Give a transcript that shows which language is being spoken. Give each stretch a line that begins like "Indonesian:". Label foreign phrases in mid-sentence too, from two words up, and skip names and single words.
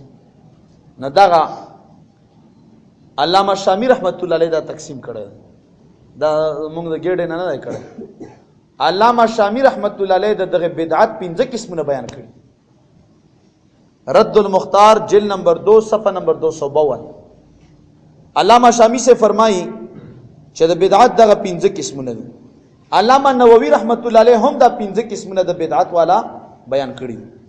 Pashto: نه دغه علامه شامی
Arabic: رحمت الله علیه
Pashto: دا تقسیم کړی، دا موږ د ګیډې نه دی کړی. علامه شامی
Arabic: رحمت الله علیه
Pashto: دغه بدعت 5 قسمونه بیان کړي. رد المختار جلد نمبر 2 صفحه نمبر 252. علامه شامی سے فرمائی چې د بدعت دغه 5 قسمونه دي. علامه نووي
Arabic: رحمت الله علیه
Pashto: هم دا 5 قسمونه د بدعت والا بیان کړي.